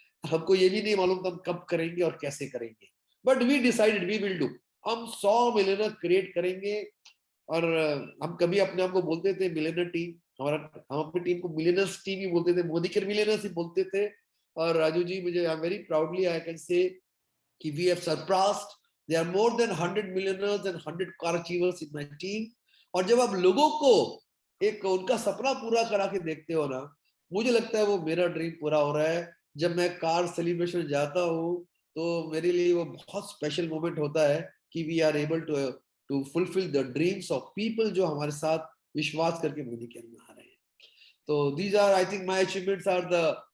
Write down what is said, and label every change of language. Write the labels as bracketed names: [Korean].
[Hindi] हमको ये भी नहीं मालूम था हम कब करेंगे और कैसे करेंगे, [English] But we decided we will do. [Hindi] हम 100 मिलियनर क्रिएट करेंगे. और हम कभी अपने आप को बोलते थे मिलियनर टीम. हम अपनी टीम को मिलियनर्स टीम ही बोलते थे, मोदीकेयर मिलियनर्स ही बोलते थे. और राजू जी मुझे [English] I am very proudly I can say कि we have surpassed. There are more than 100 millionaires and 100 car achievers in my team. [Hindi] और जब आप लोगों को एक उनका सपना पूरा करा के देखते हो ना, मुझे लगता है वो मेरा ड्रीम पूरा हो रहा है. जब मैं कार सेलिब्रेशन जाता हूँ तो मेरे लिए वो बहुत स्पेशल मोमेंट होता है कि [English] we are able to fulfil the dreams of people [Hindi] जो हमारे साथ विश्वास करके मोदीकेयर में आ रहे हैं. तो [English] these are I think my achievements are the